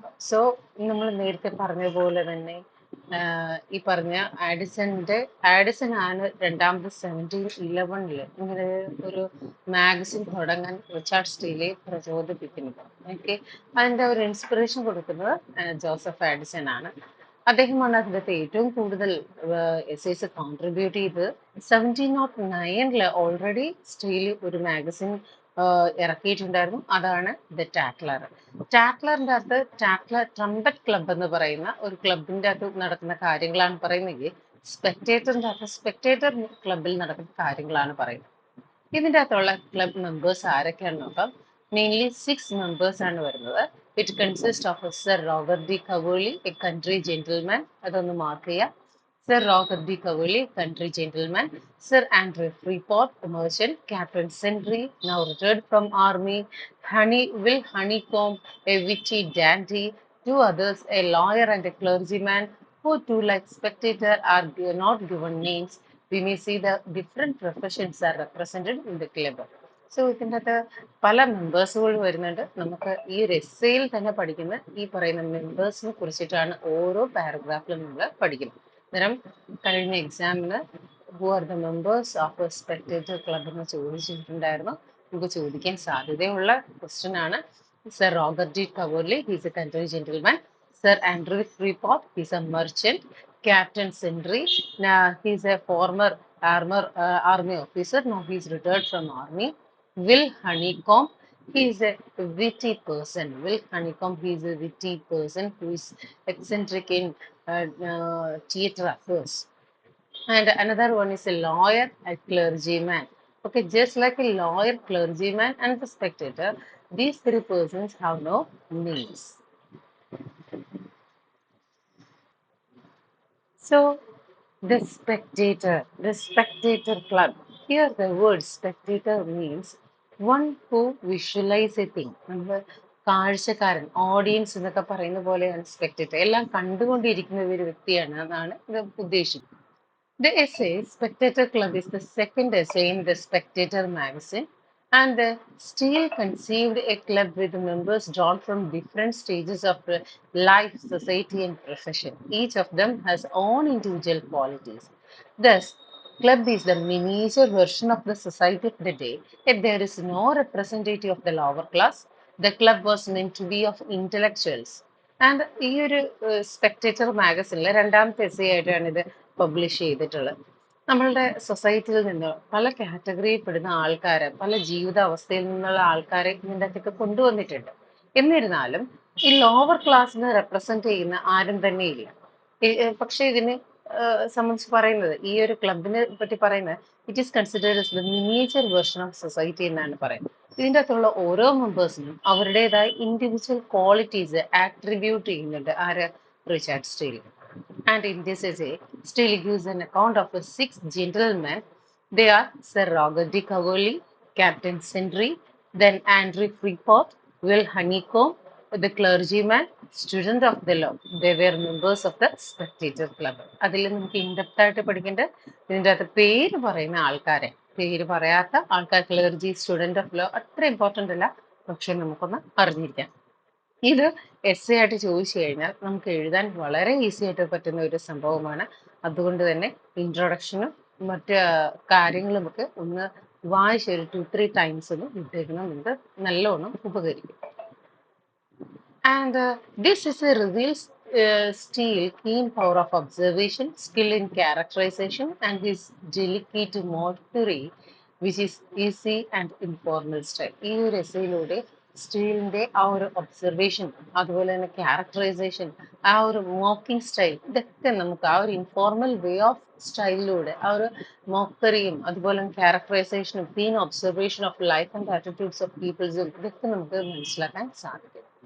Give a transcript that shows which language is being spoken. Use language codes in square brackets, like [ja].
[ml] So നമ്മൾ നേരത്തെ പറഞ്ഞ പോലെ തന്നെ ഈ പറഞ്ഞ ആഡിസൺ ആണ് രണ്ടാമത് 1711 ഇങ്ങനെ ഒരു മാഗസിൻ തുടങ്ങാൻ റിച്ചാർഡ് സ്റ്റീലെ പ്രചോദിപ്പിക്കുന്നത്. ഓക്കെ, അതിന്റെ ഒരു ഇൻസ്പിറേഷൻ കൊടുക്കുന്നത് ജോസഫ് ആഡിസൺ ആണ്. അദ്ദേഹമാണ് അതിനകത്ത് ഏറ്റവും കൂടുതൽ എസ്സേസ് കോൺട്രിബ്യൂട്ട് ചെയ്തത്. 1709 ഓൾറെഡി സ്റ്റീൽ ഒരു മാഗസിൻ ഇറക്കിയിട്ടുണ്ടായിരുന്നു. അതാണ് ദ ടാക്ലർ. ടാക്ലറിന്റെ അകത്ത് ട്രംപറ്റ് ക്ലബ് എന്ന് പറയുന്ന ഒരു ക്ലബിന്റെ അകത്ത് നടക്കുന്ന കാര്യങ്ങളാണ് പറയുന്നെങ്കിൽ സ്പെക്ടേറ്ററിന്റെ അകത്ത് സ്പെക്ടേറ്റർ ക്ലബിൽ നടക്കുന്ന കാര്യങ്ങളാണ് പറയുന്നത്. ഇതിന്റെ അകത്തുള്ള ക്ലബ് മെമ്പേഴ്സ് ആരൊക്കെയാണെന്ന് നോക്കാം. മെയിൻലി 6 മെമ്പേഴ്സ് ആണ് വരുന്നത്. [en] it consist of Sir Robert de Coverley, a country gentleman, [ml] അതൊന്ന് മാർക്ക് ചെയ്യാം. [en] Sir Robert D. Cavoli, country gentleman. Sir Andrew Freeport, merchant. Captain Sentry, now retired from army. Will Honeycomb, a witty dandy. Two others, a lawyer and a clergyman, who too, like spectator, are not given names. We may see the different professions are represented in the club. [ml] So ഇതിനകത്ത് പല മെമ്പേഴ്സുകൾ വരുന്നുണ്ട്. നമുക്ക് ഈ ഒരു എസ്സേയിൽ തന്നെ പഠിക്കുന്ന ഈ പറയുന്ന മെമ്പേഴ്സിനെ കുറിച്ചിട്ടാണ് ഓരോ പാരഗ്രാഫിലും നമ്മൾ പഠിക്കുന്നത്. അന്നേരം കഴിഞ്ഞ എക്സാമിന് [en] who are the members of Spectator Club [ml] എന്ന് ചോദിച്ചിട്ടുണ്ടായിരുന്നു. നമുക്ക് ചോദിക്കാൻ സാധ്യതയുള്ള ക്വസ്റ്റ്യൻ ആണ്. Sir Robert De കവേർലി, [en] He's a country gentleman. Sir Andrew Freeport, he's a merchant. Captain Sindri, he's a former army officer. Now he's retired from army. Will Honeycomb, he is a witty person. Will Honeycomb, he is a witty person who is eccentric in theatre affairs. And another one is a lawyer, a clergyman. Okay, just like a lawyer, clergyman, and the spectator, these three persons have no names. So, the spectator club. Here, the word spectator means one who visualize a thing. [ml] നമ്മൾ കാഴ്ചക്കാരൻ, audience എന്നൊക്കെ പറയുന്ന പോലെയാണ് spectator. എല്ലാം കണ്ടുകൊണ്ടിരിക്കുന്ന ഒരു വ്യക്തിയാണ് എന്നാണ് ഇത് ഉദ്ദേശിക്കുന്നത്. [en] The essay Spectator Club is the second essay in the Spectator magazine, and Steele conceived a club with members drawn from different stages of life, society, and profession. Each of them has own individual qualities. Thus, club is the miniature version of the society of the day. If there is no representative of the lower class, the club was meant to be of intellectuals. [ml] And ഈ ഒരു spectator മാഗസിനിലെ രണ്ടാമത്തെ essay ആയിട്ടാണ് ഇത് publish ചെയ്തിട്ടുള്ളത്. നമ്മളുടെ സൊസൈറ്റിയിൽ നിന്ന് പല കാറ്റഗറിയിൽ പെടുന്ന ആൾക്കാരെ, പല ജീവിതാവസ്ഥയിൽ നിന്നുള്ള ആൾക്കാരെ ഇതിൻ്റെ അകത്തേക്ക് കൊണ്ടുവന്നിട്ടുണ്ട്. എന്നിരുന്നാലും ഈ ലോവർ ക്ലാസ്സിനെ റെപ്രസെന്റ് ചെയ്യുന്ന ആരും തന്നെ ഇല്ല. പക്ഷെ ഇതിന് സംബന്ധിച്ച് പറയുന്നത്, ഈ ഒരു ക്ലബിനെ പറ്റി പറയുന്നത്, [en] it is considered the miniature version of society [ml] എന്നാണ് പറയുന്നത്. ഇതിൻ്റെ അകത്തുള്ള ഓരോ മെമ്പേഴ്സിനും അവരുടേതായ ഇൻഡിവിജ്വൽ ക്വാളിറ്റീസ് ആട്രിബ്യൂട്ട് ചെയ്യുന്നുണ്ട് ആര്, Richard steel. [en] And in this essay, Steele gives an account of 6 gentlemen. They are Sir Robert D. Cavoli, Captain Sindri, then Andrew Freeport, Will Honeycomb, the clergyman, student of the law. They were members of the Spectator Club. [ml] അതിൽ നമുക്ക് in-depth ആയിട്ട് പഠിക്കേണ്ട ഇതിൻ്റെ അകത്ത് പേര് പറയുന്ന ആൾക്കാരെ, പേര് പറയാത്ത ആൾക്കാർ, ക്ലർജി, സ്റ്റുഡന്റ് ഓഫ് ലോ അത്ര ഇമ്പോർട്ടൻ്റ് അല്ല, പക്ഷെ നമുക്കൊന്ന് അറിഞ്ഞിരിക്കാം. ഇത് എസ്സേ ആയിട്ട് ചോദിച്ചു കഴിഞ്ഞാൽ നമുക്ക് എഴുതാൻ വളരെ ഈസി ആയിട്ട് പറ്റുന്ന ഒരു സംഭവമാണ്. അതുകൊണ്ട് തന്നെ ഇൻട്രൊഡക്ഷനും മറ്റ് കാര്യങ്ങളും ഒക്കെ ഒന്ന് വായിച്ച് ഒരു 2-3 ടൈംസ് ഒന്ന് വിട്ടേക്കണം. ഇത് നല്ലോണം ഉപകരിക്കും. [en] And this is a reveals Steele keen power of observation, skill in characterization, and his delicate mockery, which is easy and informal style. [ml] ഈ ഒരു എസ്സേയിലൂടെ സ്റ്റീലിന്റെ ആ ഒരു ഒബ്സർവേഷൻ, അതുപോലെ തന്നെ ക്യാരക്ടറൈസേഷൻ, ആ ഒരു മോക്കിംഗ് സ്റ്റൈൽ, ഇതൊക്കെ നമുക്ക് ആ ഒരു ഇൻഫോർമൽ വേ ഓഫ് സ്റ്റൈലിലൂടെ ആ ഒരു മോക്കറിയും അതുപോലെ ക്യാരക്ടറൈസേഷനും [en] keen observation of life and attitudes of പീപ്പിൾസും [ml] ഇതൊക്കെ നമുക്ക് മനസ്സിലാക്കാൻ സാധിക്കും.